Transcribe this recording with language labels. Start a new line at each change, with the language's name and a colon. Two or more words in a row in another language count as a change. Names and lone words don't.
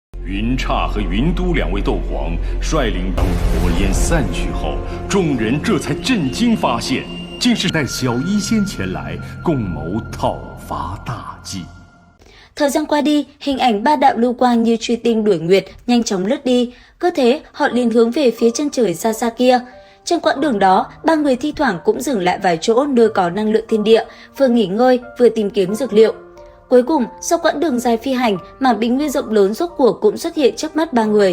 Chinese: 云刹和云都两位斗皇率领当火焰散去后，众人这才震惊發現，竟是帶小醫仙前來共謀討伐大計。
Vietnamese: Thời gian qua đi, hình ảnh ba đạo lưu quang như truy tinh đuổi nguyệt nhanh chóng lướt đi, cứ thế họ liền hướng về phía chân trời xa xa kia. Trên quãng đường đó, ba người thi thoảng cũng dừng lại vài chỗ nơi có năng lượng thiên địa, vừa nghỉ ngơi vừa tìm kiếm dược liệu. Cuối cùng, sau quãng đường dài phi hành, mảng bình nguyên rộng lớn rốt cuộc cũng xuất hiện trước mắt ba người.